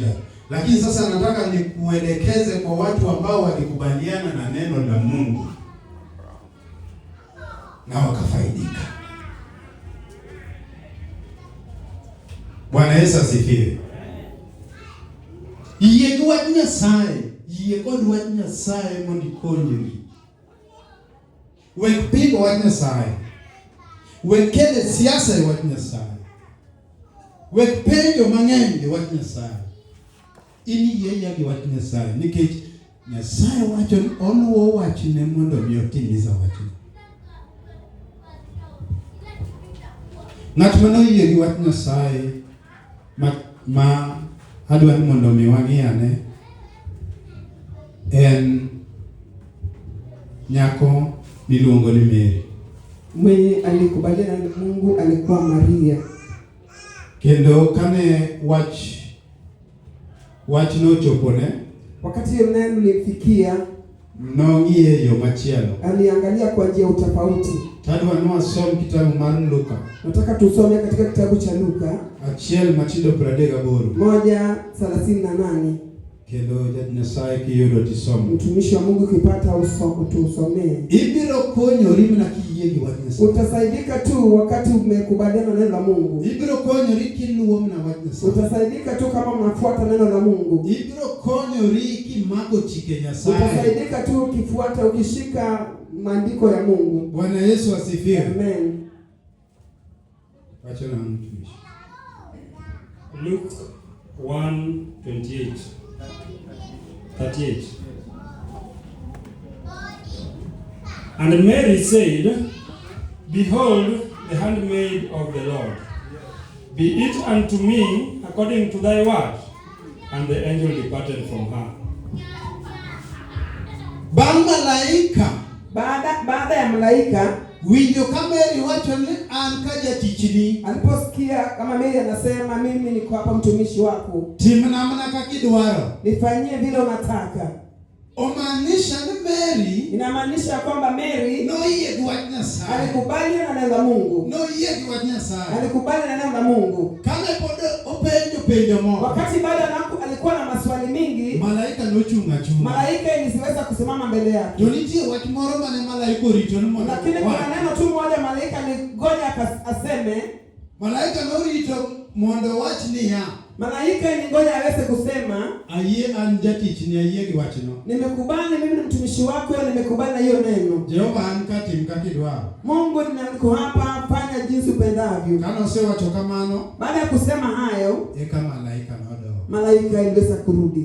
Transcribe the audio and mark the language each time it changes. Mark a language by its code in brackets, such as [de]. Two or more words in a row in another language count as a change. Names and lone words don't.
[sw] Lakini sasa nataka nikuelekeze kwa watu ambao walikubaliana na neno la Mungu na wakafaidika. Bwana Yesu asifiwe. [luo] Yie gi wach Nyasaye, yie kod wach Nyasaye mondo ikonyri. Wek pigo wach Nyasaye. Wek kele siasa e wach Nyasaye. Wek penjo mang'eny e wach Nyasaye. In yie gi wach Nyasaye nikech Nyasaye wacho ni oluwo wachne mondo mi otimiza wachne. Ng'at mano yie gi wach Nyasaye ma adwa ni mondo mi wang'iyane en nyako miluongo ni Mary. [sw] Mwenye alikubaliana na Mungu alikuwa Maria. [luo] Kendo kane wach nochopone, [sw] wakati neno lilimfikia, [luo] nong'iye yo machielo. [sw] Aliangalia kwa njia tofauti. [luo] Tadwa wasom kitabu mar Luka. [sw] Nataka tusome katika kitabu cha Luka 1:38. [luo] Kendo Nyasaye kiyudo tisomo. [sw] Mtumishi wa Mungu ukipata tusomee. [luo] Ibiro konyori mana kiyie gi wach Nyasaye. [sw] Utasaidika tu wakati umekubaliana neno la Mungu. [luo] Ibiro konyori kiluwo na wach Nyasaye. [sw] Utasaidika tu kama unafuata neno la Mungu. [luo] Ibiro konyori kimako chike Nyasaye. [sw] Utasaidika tu ukifuata, ukishika maandiko ya Mungu. Bwana Yesu asifiwe. Amen. Acha na mtumishi. [en] Luke 1:38. And Mary said, Behold, the handmaid of the Lord. Be it unto me according to thy word. And the angel departed from her. [sw] Baada ya malaika [luo] winjo kama Mary wacho ni an ka jatichni. [sw] Aliposikia kama Mary anasema mimi niko hapa mtumishi wako. [luo] Timna mana kaka idwaro. [sw] Nifanyie vile unataka. [luo] Omaanisha ni Mary. [sw] Inamaanisha kwamba Mary [luo] no yie gi wach Nyasaye. [sw] Alikubali na neno la Mungu. [luo] No yie gi wach Nyasaye. [sw] Alikubali na neno la Mungu. [luo] Kama openjo mo. [sw] Wakati bado alikuwa na maswali mingi, [luo] malaika nochunga. [sw] Malaika ilisiweza kusimama mbele yake. [luo] Jonitie wach moro mane malaika orito ni mondo. [sw] Lakini kuna neno tu moja malaika aligoja aseme. [luo] Malaika norito mondo wach niya. [sw] Malaika ilingoja aweze kusema, [luo] ayie an jatichni, ayie gi wachno. [sw] Nimekubali mimi ni mtumishi wako, nimekubali na hiyo neno. [luo] Jehova an katim kaka idwaro. [sw] Mungu niko hapa, fanya jinsi upendavyo. [luo] Kana osewacho kamano, [sw] baada ya kusema hayo, [luo] kama malaika nodo. [sw] Malaika iliweza kurudi.